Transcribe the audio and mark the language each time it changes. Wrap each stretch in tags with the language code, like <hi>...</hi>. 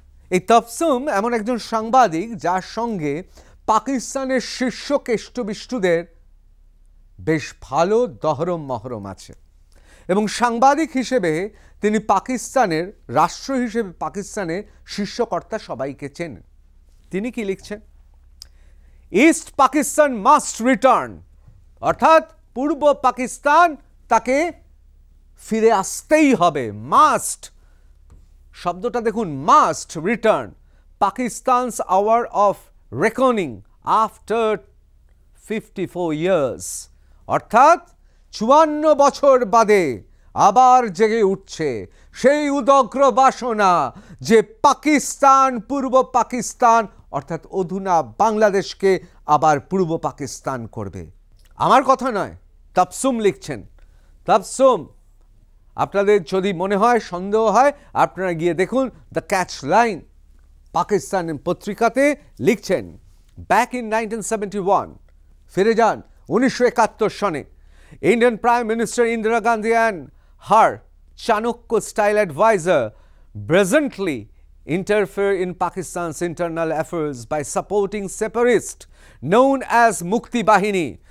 <bn>এই তবসুম এমন একজন সাংবাদিক যার সঙ্গে পাকিস্তানের শীর্ষ কেষ্টবিষ্টুদের বেশ ভালো দহরম মহরম আছে এবং সাংবাদিক হিসেবে তিনি পাকিস্তানের রাষ্ট্র হিসেবে পাকিস্তানের শীর্ষকর্তা সবাইকে চেনেন। তিনি কি লিখছেন?</bn> <en>east Pakistan must return,</en> <bn>অর্থাৎ পূর্ব পাকিস্তান তাকে ফিরে আসতেই হবে। মাস্ট শব্দটা দেখুন,</bn> <en>Must return. Pakistan's hour of reckoning after 54 years.</en> <bn>অর্থাৎ 54 বছর বাদে আবার জেগে উঠছে সেই উদগ্র বাসনা যে পাকিস্তান, পূর্ব পাকিস্তান অর্থাৎ অধুনা বাংলাদেশকে আবার পূর্ব পাকিস্তান করবে। আমার কথা নয়, তাবসুম লিখছেন। তাবসুম, আপনাদের যদি মনে হয়, সন্দেহ হয়, আপনারা গিয়ে দেখুন দ্য ক্যাচ লাইন পাকিস্তান পত্রিকাতে লিখছেন,</bn> <en>back in 1971,</en> <bn>ফিরে যান 1971 সনে,</bn> <en>Indian prime minister Indira Gandhi and her Chanakya style adviser presently interfere in Pakistan's internal affairs by supporting separatists known as Mukti Bahini.</en>